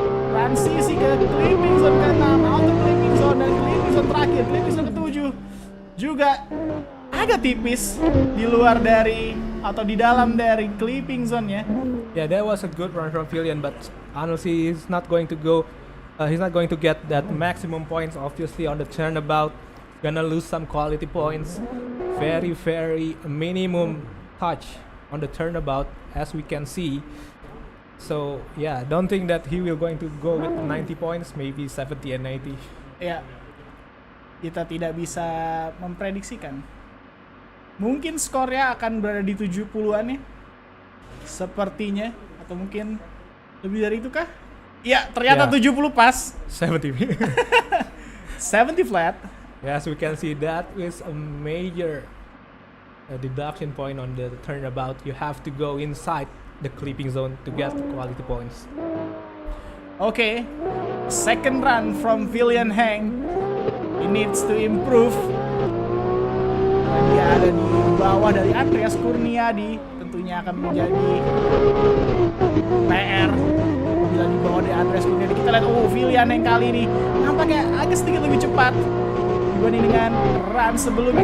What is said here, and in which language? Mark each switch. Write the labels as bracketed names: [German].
[Indonesian] Transisi ke clipping zone ke-6, auto clipping zone dan clipping zone terakhir, clipping zone ke-7 juga agak tipis di luar dari atau di dalam dari clipping zone-nya. [English] Yeah, that was a good run from Philian, but honestly he's not going to go he's not going to get that maximum points obviously on the turnabout. Gonna lose some quality points. Very minimum touch on the turnabout as we can see. So yeah, don't think that he will going to go with 90 points, maybe 70 and 80. [Indonesian] Ya, kita tidak bisa memprediksikan. Mungkin skornya akan berada di 70-an ya, sepertinya, atau mungkin lebih dari itu kah? Ya, ternyata 70 pas. 70. [English] 70 flat. Yes, we can see that is a major deduction point on the turnabout. You have to go inside the clipping zone to get the quality points. Okay, second run from Philian Heng. He needs to improve. [Indonesian] Dan dia ada di bawah dari Andreas Kurniadi. Tentunya akan menjadi PR bila di bawah dari Andreas Kurniadi. Kita lihat, Philian Heng kali ini nampaknya agak sedikit lebih cepat dibanding dengan run sebelumnya.